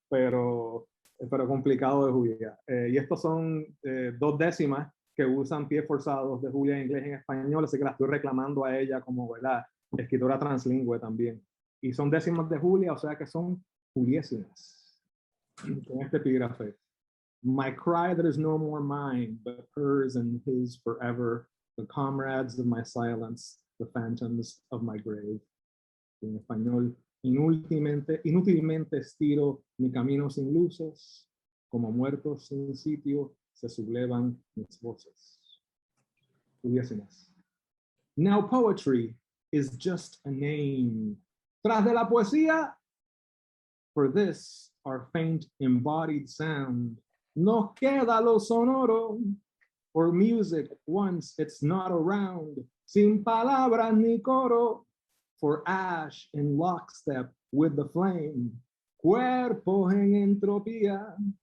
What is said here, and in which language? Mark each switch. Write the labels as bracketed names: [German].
[Spanish] Pero complicado de Julia. Y estos son 2 décimas que usan pies forzados de Julia en inglés y en español, así que la estoy reclamando a ella como, ¿verdad?, escritora translingüe también. Y son décimas de Julia, o sea que son juliésimas. con este epígrafe. [English] My cry that is no more mine, but hers and his forever, the comrades of my silence, the phantoms of my grave. [Spanish] En español, inútilmente estiro mi camino sin luces, como muertos sin sitio se sublevan mis voces. Hubiésemos. [English] Now poetry is just a name. [Spanish] Tras de la poesía, [English] for this, our faint embodied sound, [Spanish] nos queda lo sonoro, [English] or music once it's not around, [Spanish] sin palabras ni coro, [English] for ash in lockstep with the flame, [Spanish] cuerpos en entropía,